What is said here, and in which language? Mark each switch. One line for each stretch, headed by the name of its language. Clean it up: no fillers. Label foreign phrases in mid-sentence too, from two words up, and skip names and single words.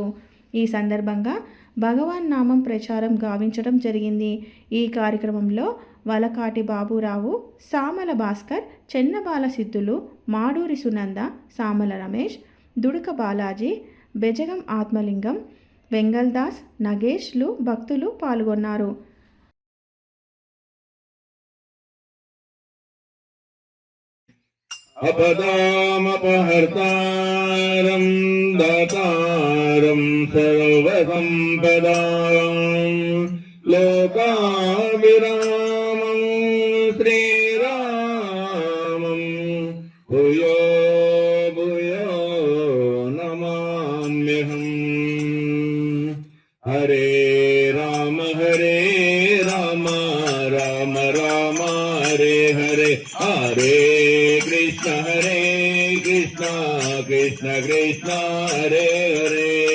Telugu: ఈ సందర్భంగా భగవాన్ నామం ప్రచారం గావించడం జరిగింది. ఈ కార్యక్రమంలో వలకాటి బాబురావు, సామల భాస్కర్, చెన్నబాల సిద్ధులు, మాడూరి సునంద, సామల రమేష్, దుడుక బాలాజీ, బెజగం ఆత్మలింగం, వెంగల్దాస్, నగేష్లు భక్తులు పాల్గొన్నారు.
Sanskrit: अपदामपहर्तारं दातारं सर्वसम्पदां लोकाभिरामं श्रीरामं भूयो भूयो नमाम्यहम्. हरे राम राम राम हरे हरे, हरे कृष्ण कृष्ण कृष्ण हरे हरे.